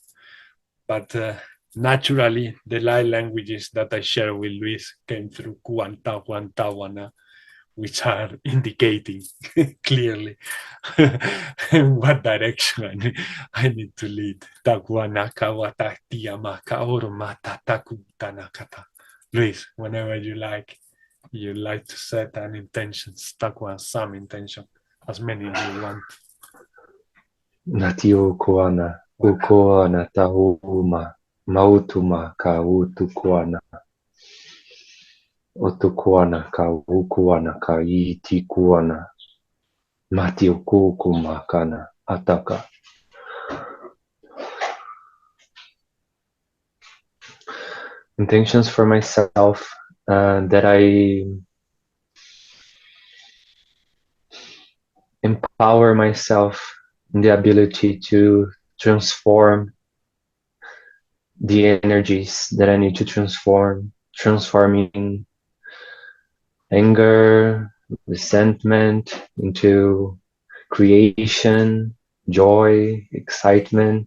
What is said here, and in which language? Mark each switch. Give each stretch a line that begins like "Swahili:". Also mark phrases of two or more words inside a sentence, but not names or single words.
English: But naturally, the light languages that I share with Luis came through Kuantawana, which are indicating clearly in what direction I need to lead. Luis, whenever you like to set an intention, some intention, as many as you want. Natio koana, ukoana tahuma, mautuma ka utukoana. Otukoana ka ukuana ka itikuana. Matio kukuma kana ataka. Intentions for myself that I empower myself in the ability to transform the energies that I need to transform, transforming anger, resentment into creation, joy, excitement.